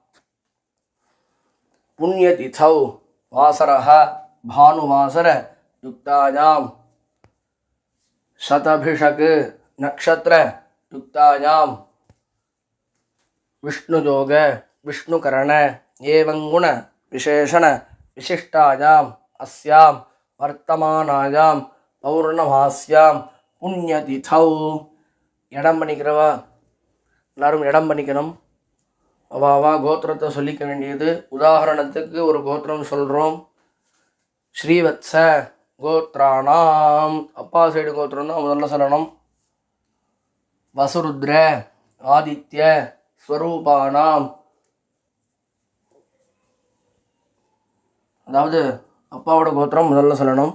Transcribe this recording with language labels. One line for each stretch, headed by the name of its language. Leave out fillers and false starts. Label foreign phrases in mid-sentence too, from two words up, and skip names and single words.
Sanskrit: पुण्यतिथौ वासरः भानुवासर युक्तायां शतभिषक नक्षत्र युक्तायां विष्णुयोग विष्णुकरण एवं गुण विशेषण विशिष्टायां अस्यां वर्तमानायां पौर्णमास्यां पुण्यतिथौ.
Tamil: இடம் பண்ணிக்கிறவா எல்லாரும் இடம் பண்ணிக்கணும். அவாவா கோத்திரத்தை சொல்லிக்க வேண்டியது. உதாரணத்துக்கு ஒரு கோத்திரம் சொல்கிறோம்.
Sanskrit: श्रीवत्स गोत्राणाम्,
Tamil: அப்பா சைடு கோத்திரம் தான் முதல்ல சொல்லணும்.
Sanskrit: वसुरुद्र आदित्य स्वरूपाणाम्,
Tamil: அதாவது அப்பாவோட கோத்திரம் முதல்ல சொல்லணும்.